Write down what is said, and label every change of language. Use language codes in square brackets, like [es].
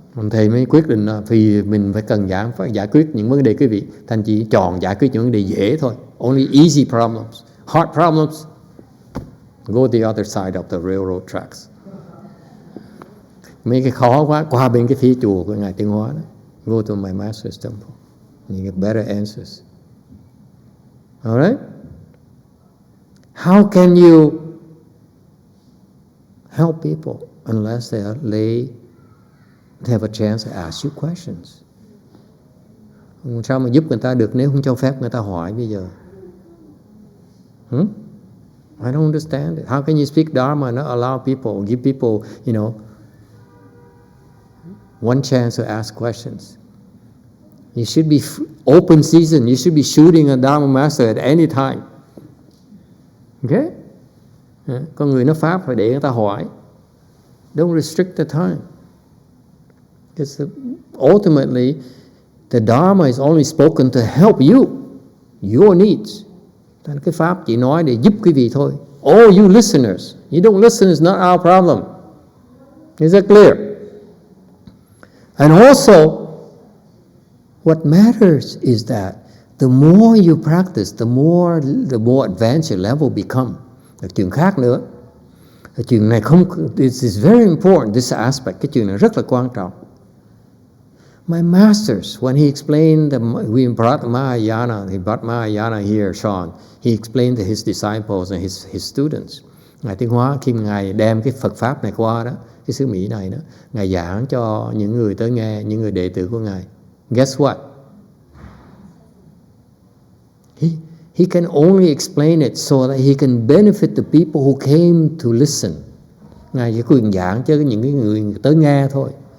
[vi] Thầy mới quyết định là vì mình phải giải quyết những vấn đề quý vị, thành chỉ chọn giải quyết những vấn đề dễ thôi. [en] Only easy problems. Hard problems, go the other side of the railroad tracks. [vi] Mấy cái khó quá, qua bên cái phía chùa của Ngài Tiên Hóa đó. [en] Go to my master's temple. You get better answers. All right? How can you help people unless they have a chance to ask you questions? [vi] Sao mà giúp người ta được nếu không cho phép người ta hỏi bây giờ? [en] I don't understand it. How can you speak Dharma and not allow people, give people, one chance to ask questions? You should be open season. You should be shooting a Dharma master at any time. Okay? [vi] Con người nói Pháp phải để người ta hỏi. [en] Don't restrict the time. Because ultimately, the Dharma is only spoken to help you, your needs. [vi] Cái Pháp chỉ nói để giúp quý vị thôi. [en] All you listeners, you don't listen is not our problem. Is that clear? And also, what matters is that the more you practice, the more advanced your level become. [vi] Là chuyện khác nữa. Cái chuyện này [en] this is very important, this aspect. [vi] Cái chuyện này rất là quan trọng. [en] My masters, when he explained, we brought Mahayana, he brought Mahayana here, Sean. He explained to his disciples and his students. [vi] Ngài Tiến Hóa khi Ngài đem cái Phật Pháp này qua đó, cái xứ Mỹ này đó, Ngài giảng cho những người tới nghe, những người đệ tử của Ngài. [en] Guess what? He can only explain it so that he can benefit the people who came to listen. [vi] Ngài chỉ quyền giảng cho những cái người tới nghe thôi.